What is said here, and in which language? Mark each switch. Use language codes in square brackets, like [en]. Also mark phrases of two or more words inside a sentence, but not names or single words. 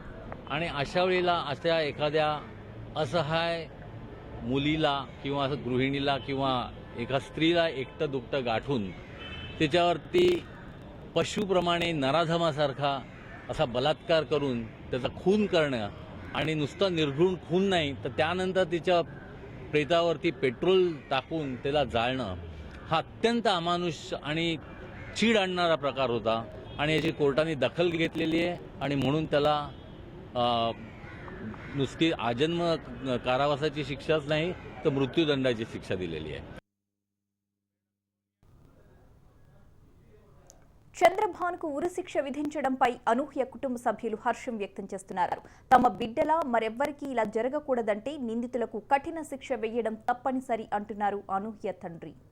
[mr] आणि अशा वेळेला अशा एखाद्या असहाय मुलीला किंवा गृहिणीला किंवा एका स्त्रीला एकटं दुकटं गाठून त्याच्यावरती पशुप्रमाणे नराधमासारखा असा बलात्कार करून त्याचा खून करणं आणि नुसतं निर्घृण खून नाही तर त्यानंतर तिच्या प्रेतावरती पेट्रोल टाकून त्याला जाळणं हा अत्यंत अमानुष आणि चीड आणणारा प्रकार होता. आणि याची कोर्टाने दखल घेतलेली आहे आणि म्हणून त्याला नुसती आजन्म कारावासाची शिक्षाच नाही तर मृत्यूदंडाची शिक्षा दिलेली आहे. [te] చంద్రభాన్కు ఉరిశిక్ష విధించడంపై అనూహ్య కుటుంబ సభ్యులు హర్షం వ్యక్తం చేస్తున్నారు. తమ బిడ్డలా మరెవ్వరికీ ఇలా జరగకూడదంటే నిందితులకు కఠిన శిక్ష వేయడం తప్పనిసరి అంటున్నారు అనూహ్య తండ్రి.